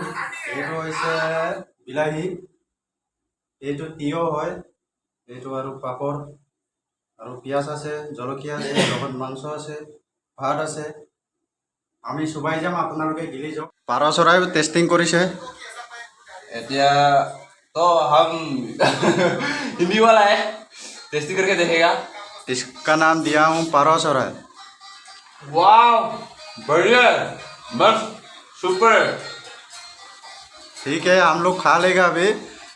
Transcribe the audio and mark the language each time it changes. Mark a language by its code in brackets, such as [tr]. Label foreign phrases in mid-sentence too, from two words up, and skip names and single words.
[as] এইটো হৈছে বিলাহী, এইটো তিয়ঁহ হয়, এইটো আৰু পাপৰ আৰু পিঁয়াজ আছে, জলকীয়া আছে, লগত মাংস আছে, ভাত আছে। আমি চুবাই যাম, আপোনালোকে গিলি যাওক। পাৰ চৰাইও টেষ্টিং কৰিছে। [hi] এতিয়া तो हम हिंदी वाला है, टेस्टी करके देखेगा। इसका नाम दिया हूँ पारो चौराहे। वाह बढ़िया, मस्त, सुपर। ठीक है, हम लोग खा लेगा अभी।